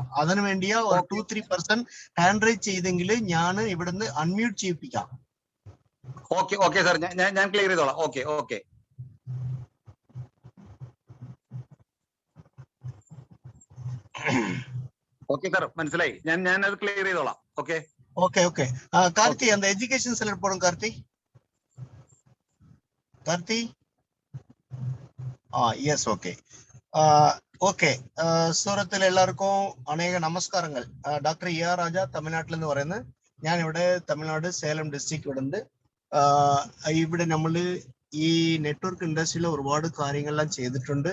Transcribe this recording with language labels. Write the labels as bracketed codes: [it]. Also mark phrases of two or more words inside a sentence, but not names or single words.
[ml] അതിനു വേണ്ടിയാ ഒരു 2-3% [en] hand raise [ml] ചെയ്തെങ്കിൽ ഞാൻ ഇവിടുന്ന് അൺമ്യൂട്ട് ചെയ്യിപ്പിക്കാം. [en] okay sir, [ml] ഞാൻ ക്ലിയർ ചെയ്തോളാം. [en] okay sir [ml] മനസ്സിലായി. ഞാൻ അത് ക്ലിയർ ചെയ്തോളാം. ഓക്കെ. [ta] கார்த்தி அந்த [en] education slide [ta] போடுங்க கார்த்தி. [en] yes okay. [ml] സൂറത്തിൽ എല്ലാവർക്കും അനേക നമസ്കാരങ്ങൾ. ഡോക്ടർ ER രാജ തമിഴ്നാട്ടിൽ നിന്ന് പറയുന്നത്. ഞാൻ ഇവിടെ തമിഴ്നാട് സേലം ഡിസ്ട്രിക്ട് ഇവിടെ ഇവിടെ നമ്മള് ഈ നെറ്റ്വർക്ക് ഇൻഡസ്ട്രിയിൽ ഒരുപാട് കാര്യങ്ങളെല്ലാം ചെയ്തിട്ടുണ്ട്.